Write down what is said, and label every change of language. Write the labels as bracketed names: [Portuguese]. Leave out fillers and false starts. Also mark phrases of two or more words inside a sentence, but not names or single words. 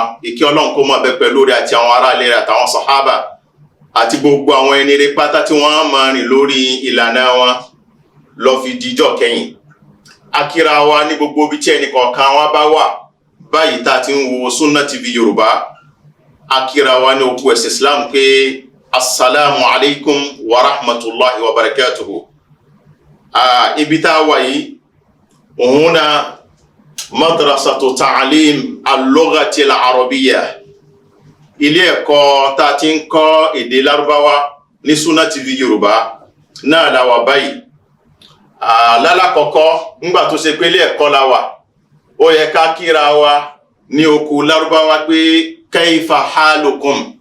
[Yoruba] Ìkẹ́ Ọlọ́run kó máa bẹ pẹ̀lú rẹ̀ àti àwọn ará ilé rẹ̀ àtàwọn sàhábà àti gbogbo àwọn ẹni rere pátá tí wọ́n máa rìn lórí ìlànà wọn lọ fi dijọ́ kẹyìn. Akíra wa ní gbogbo ibi tí ẹnì kọ̀ọ̀kan wa bá wà báyìí tá a ti ń wo Sunna TV Yorùbá. Akíra wa ní òkú ẹ̀sìn Islam pé [Arabic] السلام عليكم ورحمة الله وبركاته. [Yoruba] Ibi tá a wà yìí òun náà [Arabic] مدرسة تعليم اللغة العربية, [Yoruba] ilé ẹ̀kọ́ tá a ti ń kọ́ èdè Lárúbáwá ní Sunna TV Yorùbá náà la wà báyìí. Lálàkọ́kọ́ ńgbà tó ṣe pé ilé ẹ̀kọ́ la wà, ó yẹ ká kíra wa ní òkú Lárúbáwá pé [Arabic] كيف حالكم.